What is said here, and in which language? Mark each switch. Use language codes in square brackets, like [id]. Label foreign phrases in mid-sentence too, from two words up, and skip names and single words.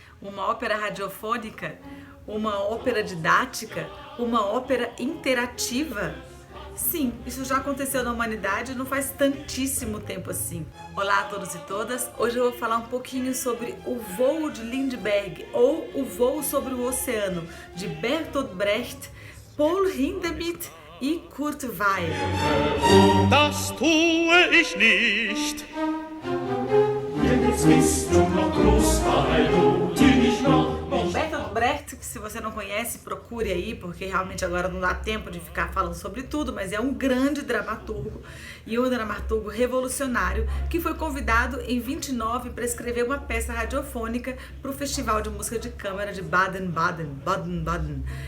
[pt] uma ópera radiofônica, uma ópera didática, uma ópera interativa? Sim, isso já aconteceu na humanidade não faz tantíssimo tempo assim. Olá a todos e todas, hoje eu vou falar um pouquinho sobre o Voo de Lindbergh, ou o Voo sobre o Oceano, de Bertolt Brecht, Paul Hindemith e Kurt Weill. [de] Das tue ich nicht. Jetzt bist du noch groß, weil du dich noch [pt] Bom, Bertolt Brecht, se você não conhece, procure aí, porque realmente agora não dá tempo de ficar falando sobre tudo, mas é um grande dramaturgo e um dramaturgo revolucionário que foi convidado em 29 para escrever uma peça radiofônica para o Festival de Música de Câmara de Baden-Baden.